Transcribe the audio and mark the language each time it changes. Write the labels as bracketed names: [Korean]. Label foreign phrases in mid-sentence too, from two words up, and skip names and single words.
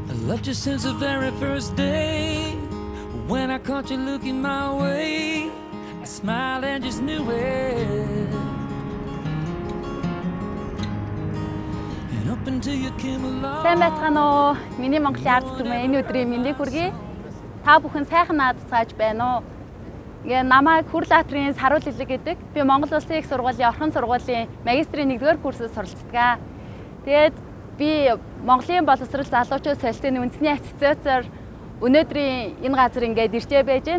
[English] Loved you since the very first day. When I caught you looking my way, I smiled and just knew it. And up until you came along. [Mongolian] Сайн байцгаана уу? Миний Монголын ард түмэн энэ өдрийн мэндийг хүргэе. Та бүхэн сайхан наадцааж байна уу? Ингээ намайг Хүрлаатрын Саруул Илэг гэдэг. Би Монгол Улсын их сургуулийн орхон сургуулийн магистрийн 1-р курсэд суралцдаг. Тэгээд би Монголын боловсрол залуучууд солилцооны үндэсний ассоциацаар өнөөдрийн энэ газар ингээд ирчээ байж байна.